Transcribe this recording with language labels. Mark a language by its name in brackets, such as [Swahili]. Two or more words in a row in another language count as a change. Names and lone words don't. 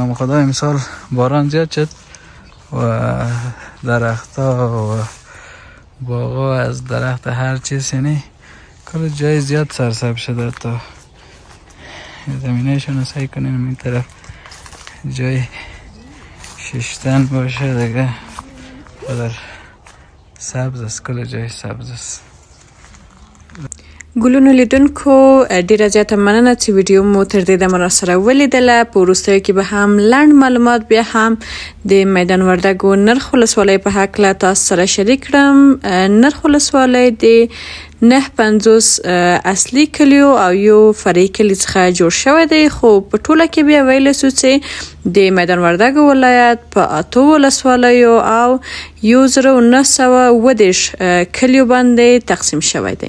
[Persian] نام خدا امسال باران زیاد شد و درختها و باغا از درخت هر چیز یعنی کل جای زیاد سرسبز شده. تا زمینهشون رو سعی کنیم این طرف جای ششتن باشه دیگه. در سبز است، کل جای سبز است. [Pashto] ګلونو لیدونکو ډیره زیاته مننه چې ویډیو مو تر دې دمه راسره ولیدله. په وروستیو کې به هم لنډ معلومات بیا هم د میدان وردګو نرخ ولسوالۍ په هکله تاسو سره شریک کړم. نرخ ولسوالۍ د 950 اصلي کلیو او یو فرعي کلي څخه جوړ شوی دی، خو په ټوله کې بیا ویلی سو چې د میدان وردګو ولایت په 8 ولسوالیو او 1930 کلیو باندې تقسیم شوی دی.